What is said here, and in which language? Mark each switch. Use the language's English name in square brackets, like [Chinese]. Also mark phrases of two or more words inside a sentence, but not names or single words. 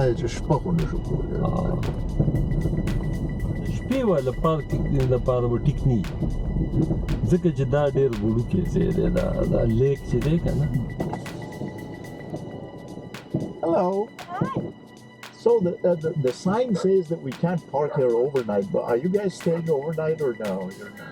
[Pashto] شپې والا پارکینګ لپاره به ټیک نه وي، ځکه چې دا ډېر وړوکی ځای دی، دا لیک چې دی که نه. [English] Hello. So the sign says that we can't park here overnight, but are you guys staying overnight or no? You're not.